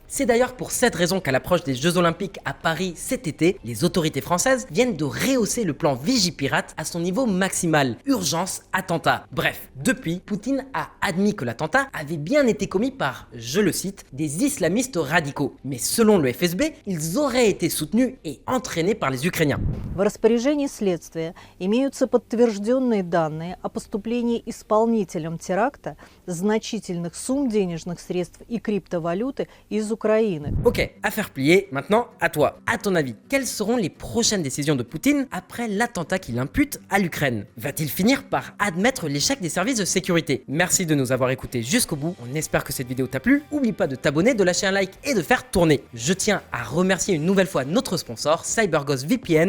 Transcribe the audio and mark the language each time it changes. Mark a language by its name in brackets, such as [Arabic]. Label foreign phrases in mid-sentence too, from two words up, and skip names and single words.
[French] C'est d'ailleurs pour cette raison qu'à l'approche des Jeux Olympiques à Paris cet été, les autorités françaises viennent de rehausser le plan Vigipirate à son niveau maximal. Urgence, attentat. Bref, depuis, Poutine a admis que l'attentat avait bien été commis par, je le cite, des islamistes radicaux. Mais selon le FSB, ils auraient été soutenus et entraînés par les Ukrainiens. [Russian] В распоряжении следствия имеются подтвержденные данные о поступлении исполнителям теракта значительных сумм денежных средств и криптовалюты из Украины. [French] Ok, affaire pliée, maintenant à toi. À ton avis, quelles seront les prochaines décisions de Poutine après l'attentat qu'il impute à l'Ukraine? Va-t-il finir par admettre l'échec des services de sécurité? Merci de nous avoir écoutés jusqu'au bout, on espère que cette vidéo t'a plu. Oublie pas de t'abonner, de lâcher un like et de faire tourner. Je tiens à remercier une nouvelle fois notre sponsor, CyberGhost VPN.